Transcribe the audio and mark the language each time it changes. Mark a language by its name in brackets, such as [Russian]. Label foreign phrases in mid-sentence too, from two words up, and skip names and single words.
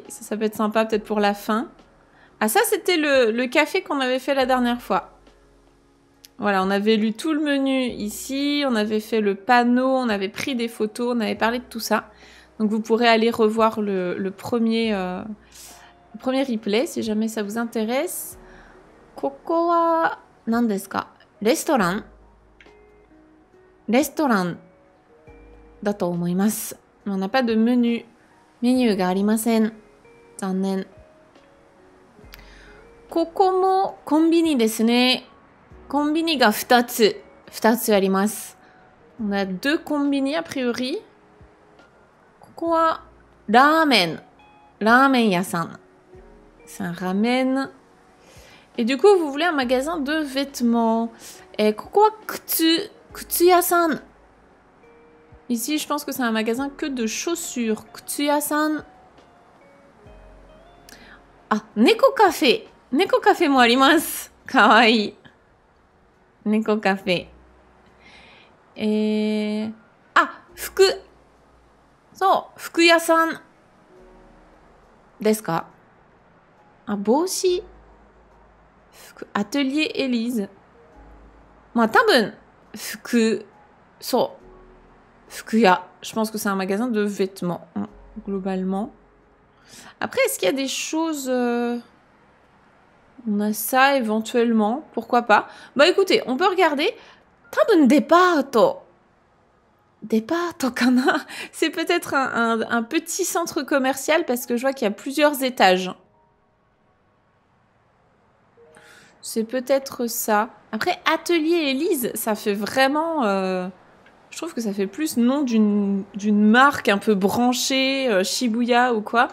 [French] Ça peut être sympa, peut-être pour la fin. Ah, ça, c'était le café qu'on avait fait la dernière fois. Voilà, on avait lu tout le menu ici, on avait fait le panneau, on avait pris des photos, on avait parlé de tout ça. Donc vous pourrez aller revoir le premier replay si jamais ça vous intéresse. [Japanese] ここは何ですか? [French] Restaurant. [Japanese] レストランだと思います. [French] On n'a pas de menu. [Japanese] メニューがありません. [French] Zannen. [Japanese] ここもコンビニですね. コンビニが 2つ 2つあります。 [French] On a 2 combini a priori. [Japanese] ここはラーメン。ラーメン屋さん。 [French] C'est un ramen. Et du coup, vous voulez un magasin de vêtements. Et [Japanese] ここは靴。靴屋さん。 [French] Ici, je pense que c'est un magasin que de chaussures. [Japanese] 靴屋さん。あ、猫カフェ。猫カフェもあります。かわいい。猫カフェ。あ、服。そう、服屋さん。ですか？あ、帽子。服、アトリエエリーズ。まあ多分、服、そう。 [French] 服屋。Je pense que c'est un magasin de vêtements, globalement. Après, est-ce qu'il y a des choses... On a ça éventuellement, pourquoi pas. Bah écoutez, on peut regarder. [Japanese] 多分デパート。デパートかな. [French] C'est peut-être un petit centre commercial parce que je vois qu'il y a plusieurs étages. C'est peut-être ça. Après, Atelier Élise, ça fait vraiment... je trouve que ça fait plus nom d'une marque un peu branchée, Shibuya ou quoi.